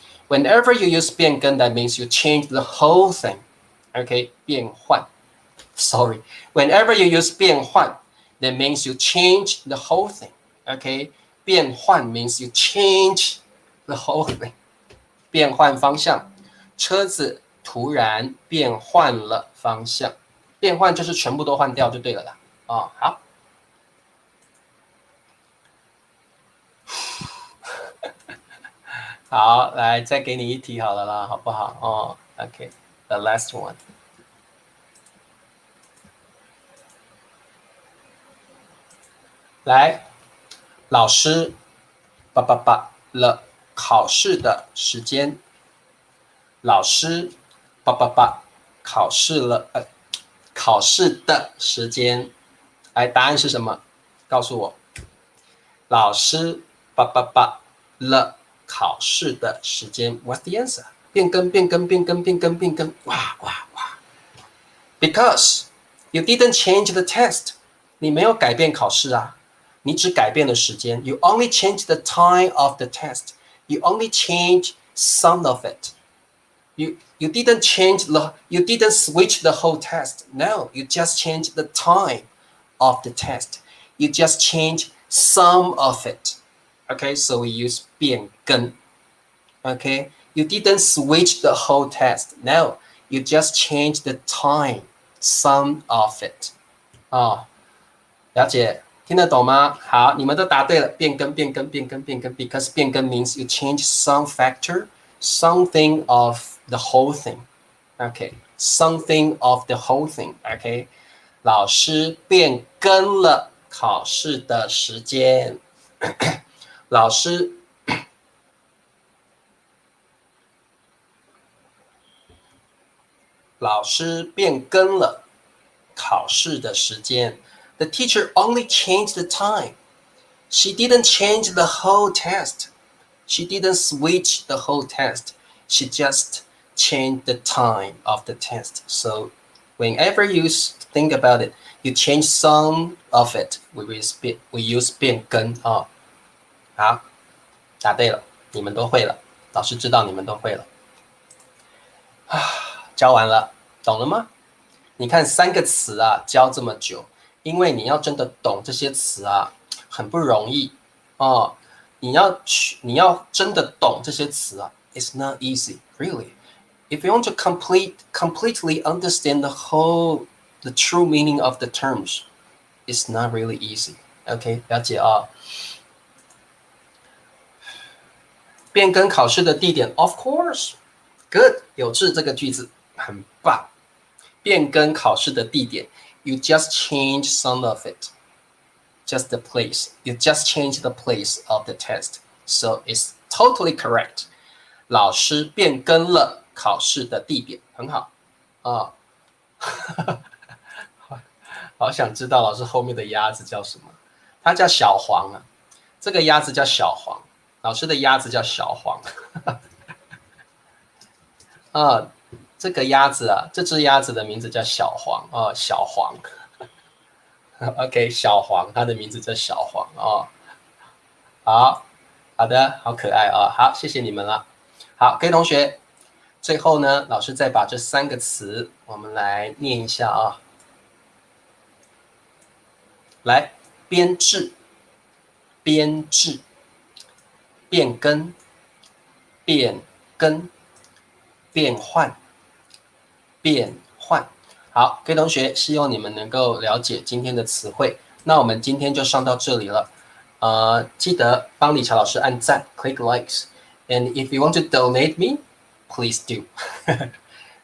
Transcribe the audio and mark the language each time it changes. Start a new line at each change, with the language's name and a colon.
English: Whenever you use 变更, that means you change the whole thing. Okay, 变换。Sorry. Whenever you use 变换, that means you change the whole thing. Okay, 变换 means you change the whole thing.
Chinese: 变换方向，车子突然变换了方向。变换就是全部都换掉就对了啦。哦，好，好，来再给你一题好了啦，好不好？
English: 哦 ，OK，the last one。
Chinese: 来，老师，了考试的时间。老师，考试了，考试的时间。来，答案是什么？告诉我。老师，了考试的时间。
English: What's the answer？
Chinese: 变更，变更，变更，变更，变更。哇哇哇 ！
English: Because you didn't change the test，
Chinese: 你没有改变考试啊，你只改变了时间。
English: You only change the time of the test. You only change some of it. You didn't you didn't switch the whole test. No, you just changed the time of the test. You just change some of it. Okay, so we use 变更. Okay, you didn't switch the whole test. No, you just changed the time, some of it.
Chinese: 哦，了解，听得懂吗？好，你们都答对了。
English: 变更，变更，变更，变更 ，because 变更 means you change some factor, something of the whole thing. Okay, something of the whole thing. Okay,
Chinese: 老师变更了考试的时间。老师变更了考试的时间。
English: The teacher only changed the time. She didn't change the whole test. She didn't switch the whole test. She just changed the time of the test. So whenever you think about it, you change some of it. We use 变更啊。
Chinese: 好，答对了，你们都会了，老师知道你们都会了。教完了，懂了吗？你看3个词啊，教这么久，因为你要真的懂这些词啊，很不容易哦。你要真的懂这些词啊 ，
English: it's not easy, really. If you want to completely understand the true meaning of the terms, it's not really easy.
Chinese: OK， 了解啊。变更考试的地点 ，
English: of course, good，
Chinese: 有志这个句子很棒。变更考试的地点
English: ，you just change some of it, just the place. You just change the place of the test, so it's totally correct.
Chinese: 老师变更了考试的地点，很好啊。好想知道老师后面的鸭子叫什么？它叫小黄啊，这个鸭子叫小黄，老师的鸭子叫小黄。啊，这个鸭子啊，这只鸭子的名字叫小黄啊，小黄。 OK， 小黄，它的名字叫小黄啊。好的，好可爱啊。好，谢谢你们了。好，各位同学，最后呢，老师再把这3个词我们来念一下啊。来，编制、编制、变更、变更、变换、变换。好，各位同学，希望你们能够了解今天的词汇。那我们今天就上到这里了。记得帮理查老师按赞
English: ，click likes。And if you want to donate me, please do 。